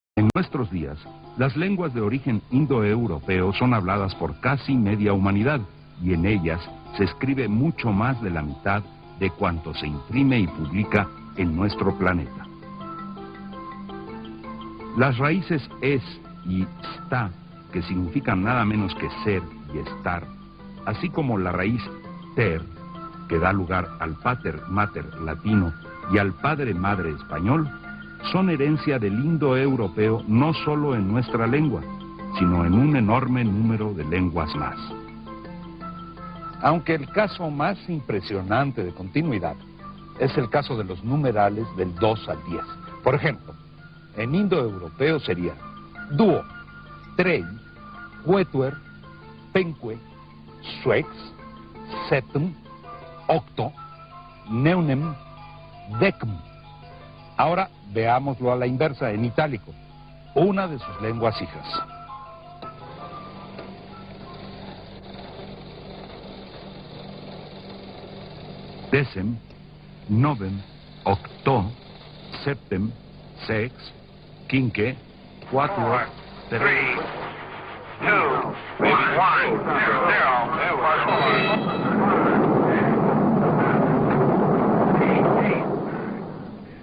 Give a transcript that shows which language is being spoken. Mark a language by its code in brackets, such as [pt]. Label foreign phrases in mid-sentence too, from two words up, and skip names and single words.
[es] nuestros días, las lenguas de origen indoeuropeo son habladas por casi media humanidad, y en ellas se escribe mucho más de la mitad de cuanto se imprime y publica en nuestro planeta. Las raíces es y sta, que significan nada menos que ser y estar, así como la raíz ter, que da lugar al [la] pater mater [es] latino y al padre madre español, son herencia del indoeuropeo no solo en nuestra lengua, sino en un enorme número de lenguas más. Aunque el caso más impresionante de continuidad es el caso de los numerales del 2 al 10. [ine] Por ejemplo, en indoeuropeo sería duo, trei, quetuer, penque, suex, septem, octo, neunem, decem. [es] Ahora veámoslo a la inversa, en itálico, una de sus lenguas hijas. [la] Decem, novem, octo, septem, sex, quinque, quatuor, [en] Three, two, 1, 0.